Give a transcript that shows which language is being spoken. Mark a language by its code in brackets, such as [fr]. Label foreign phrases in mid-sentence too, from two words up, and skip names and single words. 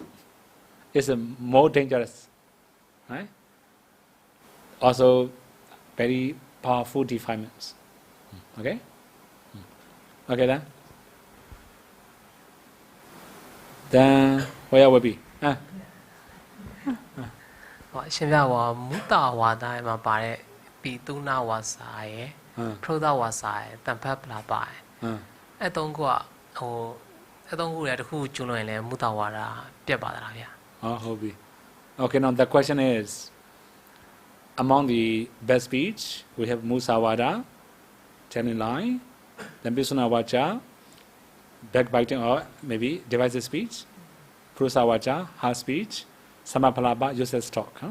[en] It's more dangerous, right? Also, very powerful defilements. Okay? Okay then? Then where will be? [my] ဟောအရှင်ပြဟောမုတ္တဝါဒမှာပါတဲ့ပိတုနာဝါစာရယ်ဖရုဒဝါစာရယ်တန်ဖတ်ပလာပါတယ်အဲ့သုံးခုကဟိုအဲ့သုံးခုလည်းတစ်ခုကျွလွန်ရင်လည်းမုတ္တဝါဒပြတ်ပါသလားဗျာ [en] ဟုတ်ပြီ Okay, now the question is, among the best speech, we have Musawada, telling lie, then Pisuna Vacha, backbiting or maybe divisive speech, Prusa Vacha, hard speech, Samapalaba, useless talk.